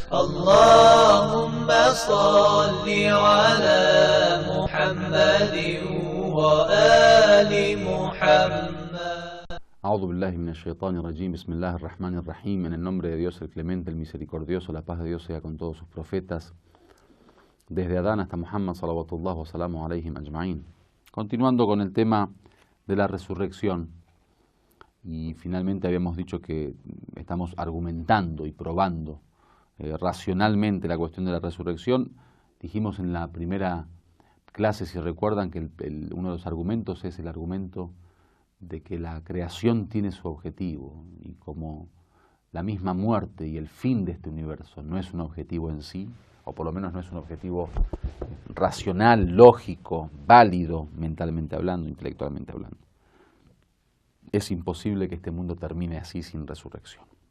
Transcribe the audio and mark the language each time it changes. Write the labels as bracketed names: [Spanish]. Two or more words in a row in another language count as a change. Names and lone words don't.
[Arabic] اللهم صل على محمد وآل محمد. أعوذ بالله من الشيطان الرجيم، بسم الله الرحمن الرحيم, [Spanish] en el nombre de Dios el clemente, el misericordioso, la paz de Dios sea con todos sus profetas, desde Adán hasta Muhammad [Arabic] صلوات الله وسلامه عليهم أجمعين. [Spanish] Continuando con el tema de la resurrección, y finalmente habíamos dicho que estamos argumentando y probando racionalmente la cuestión de la resurrección. Dijimos en la primera clase, si recuerdan, que uno de los argumentos es el argumento de que la creación tiene su objetivo, y como la misma muerte y el fin de este universo no es un objetivo en sí, o por lo menos no es un objetivo racional, lógico, válido, mentalmente hablando, intelectualmente hablando, es imposible que este mundo termine así sin resurrección.